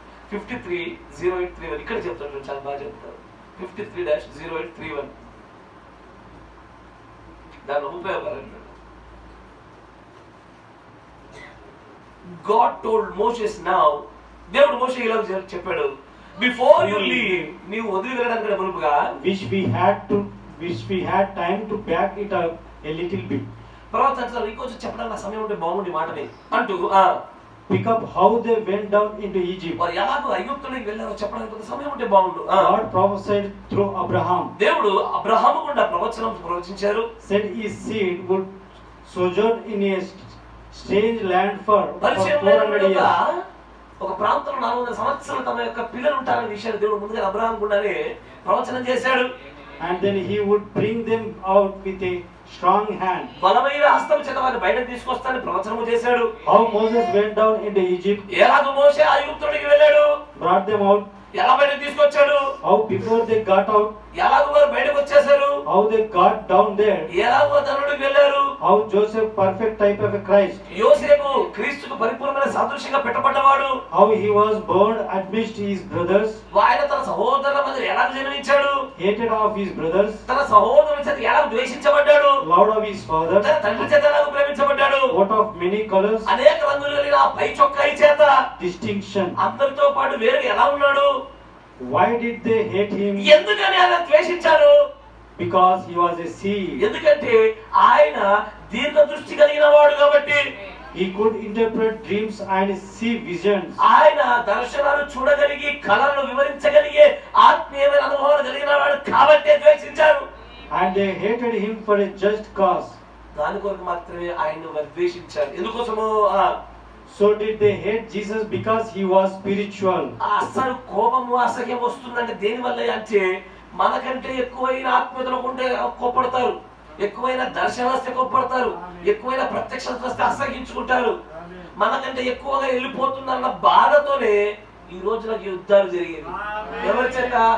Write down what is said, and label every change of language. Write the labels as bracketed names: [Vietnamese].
[Telugu] 53:0831 ఇక్కడ చెప్తాడు, చాలా బాగా చెప్తారు. 53-0831 దాని ఉపయోగాలు. [English] God told Moses now, [Telugu] దేవుడు మోషే ఇలా చెప్పాడు, [English] before you leave, [Telugu] నీవు వదిలి వెళ్ళడానికి మునుపుగా, [English] which we had time to back it up a little bit. [Telugu] ప్రవక్త అంటారు, ఇంకొంచెం చెప్పడానికి సమయం ఉంటే బాగుండి మాటని అంటూ [English] pick up how they went down into Egypt. [Telugu] వారు ఎలాగో ఐగుప్తులోకి వెళ్ళారో చెప్పడానికి కొంత సమయం ఉంటే బాగుండు. [English] God prophesied through Abraham. [Telugu] దేవుడు అబ్రహాము గుండా ప్రవచించారు. [English] Said his seed would sojourn in a strange land for 400 years. [Telugu] ఒక ప్రాంతంలో 400 సంవత్సరాలు తమ యొక్క పిల్లలు ఉంటారనే విషయాన్ని దేవుడు ముందుగా అబ్రహాం గుండానే ప్రవచనం చేశాడు. [English] And then he would bring them out with a strong hand. [Telugu] బలమైన హస్తం చేత వారిని బయటకు తీసుకొస్తానని ప్రవచనం చేశాడు. [English] How Moses went down into Egypt. [Telugu] ఎలాగో మోషే ఐగుప్తులోకి వెళ్ళాడు, [English] brought them out. [Telugu] ఎలా బయటకు తీసుకొచ్చాడు. [English] How before they got out. [Telugu] ఎలాగో వారు బయటకు వచ్చేసారు. [English] How they got down there. [Telugu] ఎలాగో తనలోకి వెళ్ళారు. [English] How Joseph, perfect type of a Christ. [Telugu] యోసేపు క్రీస్తుకు పరిపూర్ణమైన సాదృశ్యంగా పెట్టబడ్డవాడు. [English] How he was born amidst his brothers. [Telugu] ఆయన తన సహోదరుల మధ్య ఎలా జన్మించాడు. [English] Hated of his brothers. [Telugu] తన సహోదరుల చేత ఎలా ద్వేషించబడ్డాడు. [English] Loved of his father. [Telugu] తన తండ్రి చేత ఎలా ప్రేమించబడ్డాడు. [English] Coat of many colors. [Telugu] అనేక రంగులు కలిగిన పై చొక్కాయి చేత [English] distinction. [Telugu] అందరితో పాటు వేరుగా ఎలా ఉన్నాడు. [English] Why did they hate him? [Telugu] ఎందుకని ఆయన ద్వేషించారు. [English] Because he was a seer. [Telugu] ఎందుకంటే ఆయన దీర్ఘ దృష్టి కలిగిన వాడు కాబట్టి. [English] He could interpret dreams and see visions. [Telugu] ఆయన దర్శనాలు చూడగలిగి కళలను వివరించగలిగే ఆత్మీయమైన అనుభవాలు కలిగిన వాడు కాబట్టి ద్వేషించారు. [English] And they hated him for a just cause. [Telugu] దాని కొరకు మాత్రమే ఆయన్ను ద్వేషించారు. ఎందుకోసము? [English] So did they hate Jesus because he was spiritual. [Telugu] అసలు కోపము అసహ్యం వస్తుందంటే దేని వల్ల అంటే మనకంటే ఎక్కువైన ఆత్మీయతలు ఉంటే కోపడతారు, ఎక్కువైన దర్శనం వస్తే కోపడతారు, ఎక్కువైన ప్రత్యక్షత వస్తే అసహించుకుంటారు. మనకంటే ఎక్కువగా వెళ్ళిపోతుందన్న బాధతోనే ఈ రోజు నాకు యుద్ధాలు జరిగేవి. ఎవరి చేత?